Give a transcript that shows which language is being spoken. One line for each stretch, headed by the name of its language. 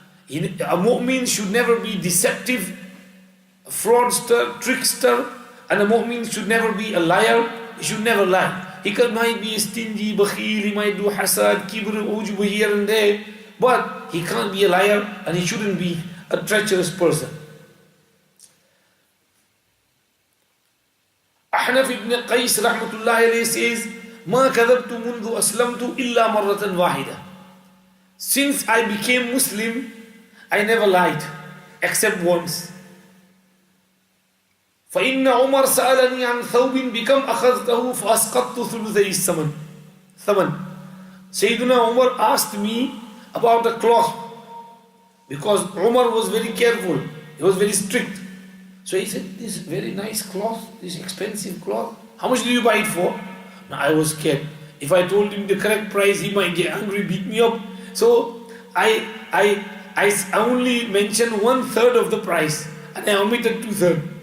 English: A mu'min should never be deceptive, a fraudster, trickster, and a mu'min should never be a liar. He should never lie. Might be a stingy, bakhil, he might do hasad, kibr, ujub here and there, but he can't be a liar and he shouldn't be a treacherous person. Ahnaf ibn Qais rahmatullahi alayhi says,
Arabic: ما كذبت منذ أسلمت إلا مرة واحدة.
English: Since I became Muslim, I never lied, except once.
Arabic: فإن عمر سألني عن ثوب بكم أخذته فأسقطت ثلثي الثمن.
English: Sayyidina Umar asked me about a cloth, because Umar was very careful, he was very strict. So he said, this very nice cloth, this expensive cloth, how much did you buy it for? Now I was scared. If I told him the correct price, he might get angry, beat me up. So I only mentioned 1/3 of the price and I omitted 2/3.